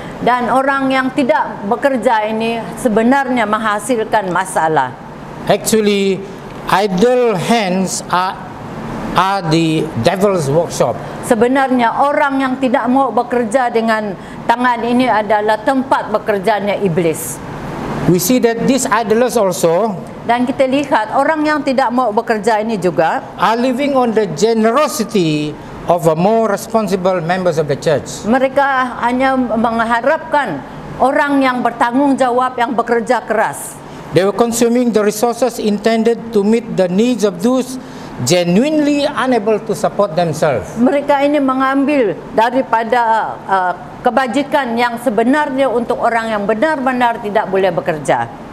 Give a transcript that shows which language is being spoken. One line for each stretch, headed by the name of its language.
Malay: Dan orang yang tidak bekerja ini sebenarnya menghasilkan masalah.
English: Actually, idle hands are the devil's workshop.
Malay: Sebenarnya orang yang tidak mau bekerja dengan tangan ini adalah tempat bekerjanya iblis.
English: We see that these idlers also
Malay: Dan kita lihat orang yang tidak mau bekerja ini juga
English: are living on the generosity of a more responsible members of the church.
Malay: mereka hanya mengharapkan orang yang bertanggung jawab, yang bekerja keras.
English: They were consuming the resources intended to meet the needs of those genuinely unable to support themselves.
Malay: Mereka ini mengambil daripada kebajikan yang sebenarnya untuk orang yang benar-benar tidak boleh bekerja.